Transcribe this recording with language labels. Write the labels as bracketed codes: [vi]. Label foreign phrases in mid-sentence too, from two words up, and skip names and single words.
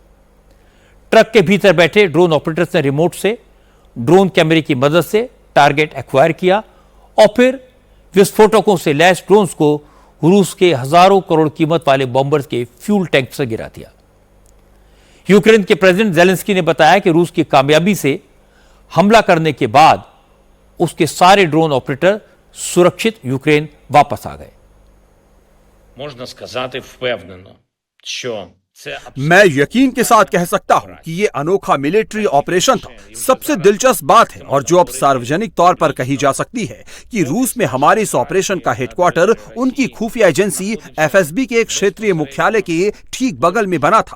[hi] ट्रक के भीतर बैठे [en] drone operators [hi] ने रिमोट से [en] drone camera [hi] की मदद से [en] target acquire [hi] किया और फिर विस्फोटकों से लैस ड्रोन्स को रूस के हजारों करोड़ कीमत वाले बॉम्बर्स के [en] fuel tank [hi] से गिरा दिया। यूक्रेन के प्रेसिडेंट जेलेंस्की ने बताया कि रूस की कामयाबी से हमला करने के बाद उसके सारे [en] drone operator [hi] सुरक्षित यूक्रेन वापस आ गए। [uk] Можна сказати впевнено, що це [hi] मैं यकीन के साथ कह सकता हूं कि ये अनोखा [en] military operation [hi] था। सबसे दिलचस्प बात है और जो अब सार्वजनिक तौर पर कही जा सकती है कि रूस में हमारे इस ऑपरेशन का हेडक्वार्टर उनकी खुफिया एजेंसी एफएसबी के एक क्षेत्रीय मुख्यालय के ठीक बगल में बना था।